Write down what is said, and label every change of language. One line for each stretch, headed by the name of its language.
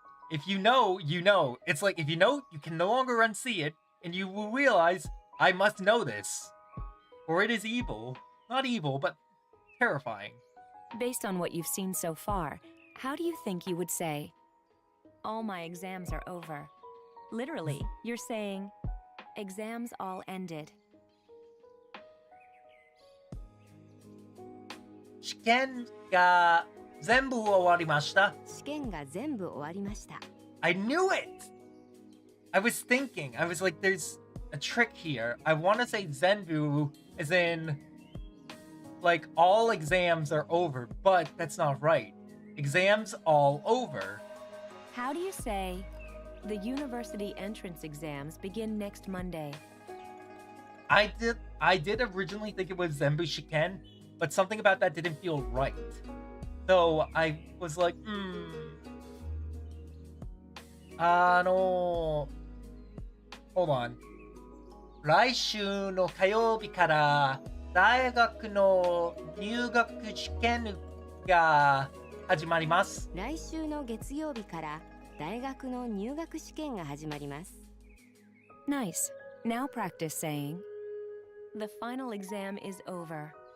English: If you know, you know. It's like, if you know, you can no longer unsee it, and you will realize, I must know this. For it is evil. Not evil, but terrifying. Based on what you've seen so far, how do you think you would say, all my exams are over? Literally, you're saying, exams all ended.
Japanese: 試験が全部終わりました。試験が全部終わりました。
English: I knew it! I was thinking, I was like, there's a trick here. I want to say zenbu as in, like, all exams are over, but that's not right. Exams all over. How do you say, the university entrance exams begin next Monday? I did originally think it was zenbu shiken, but something about that didn't feel right. So I was like, hold on.
Japanese: 来週の火曜日から大学の入学試験が始まります。来週の月曜日から大学の入学試験が始まります。
English: Nice. Now practice saying, the final exam is over.